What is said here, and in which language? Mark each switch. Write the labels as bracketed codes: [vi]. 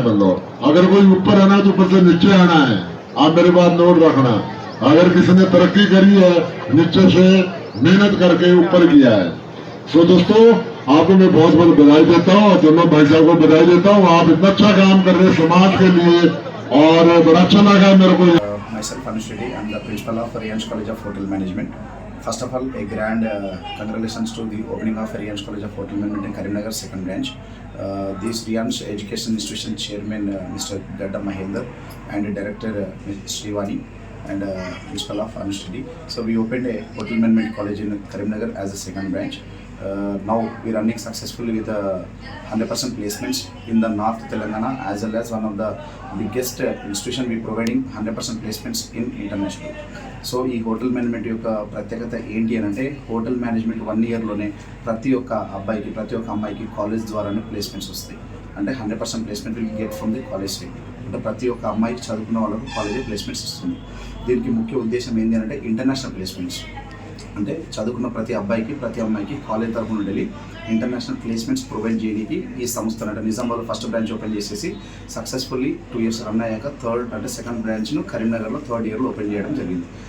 [hi] मतलब अगर कोई ऊपर आना है तो ऊपर से नीचे आना है. आप मेरी बात नोट रखना. अगर किसी ने तरक्की करी है नीचे से मेहनत करके ऊपर किया है. सो दोस्तों आपको मैं बहुत बहुत बधाई देता हूँ और दोनों भाई साहब को बधाई देता हूँ. आप इतना अच्छा काम कर रहे हैं समाज के लिए और बड़ा अच्छा लगा मेरे को. [en] Myself Anush Reddy, I am the principal of Riyansh College of Hotel Management. First of all, a grand congratulations to the opening of Riyansh College of Hotel Management in Karimnagar second branch. This Riyansh Education Institution Chairman Mr. Gadda Mahendra and Director Ms. Srivani and principal of Anush Reddy. So we opened a Hotel Management College in Karimnagar as a second branch. Now we are running successfully with 100% placements in the North Telangana, as well as one of the biggest institution we providing 100% placements in international. [te] So ఈ hotel management యొక్క ప్రత్యేకత ఏంటి అని అంటే, hotel management 1 ఇయర్లోనే ప్రతి ఒక్క అబ్బాయికి ప్రతి ఒక్క అమ్మాయికి కాలేజ్ ద్వారానే ప్లేస్మెంట్స్ వస్తాయి. అంటే 100% placement [en] Will get from the college side. [te] అంటే ప్రతి ఒక్క అమ్మాయికి చదువుకున్న వాళ్ళకు కాలేజీ ప్లేస్మెంట్స్ ఇస్తుంది. దీనికి ముఖ్య ఉద్దేశం ఏంటి అంటే ఇంటర్నేషనల్ ప్లేస్మెంట్స్. అంటే చదువుకున్న ప్రతి అబ్బాయికి ప్రతి అమ్మాయికి కాలేజ్ తరఫు నుండి ఇంటర్నేషనల్ ప్లేస్మెంట్స్ ప్రొవైడ్ చేయడానికి ఈ సంస్థ అంటే నిజామాబాద్ ఫస్ట్ బ్రాంచ్ ఓపెన్ చేసేసి సక్సెస్ఫుల్లీ 2 years రన్ అయ్యాక సెకండ్ బ్రాంచ్ను కరీంనగర్లో 3rd yearలో ఓపెన్ చేయడం జరిగింది.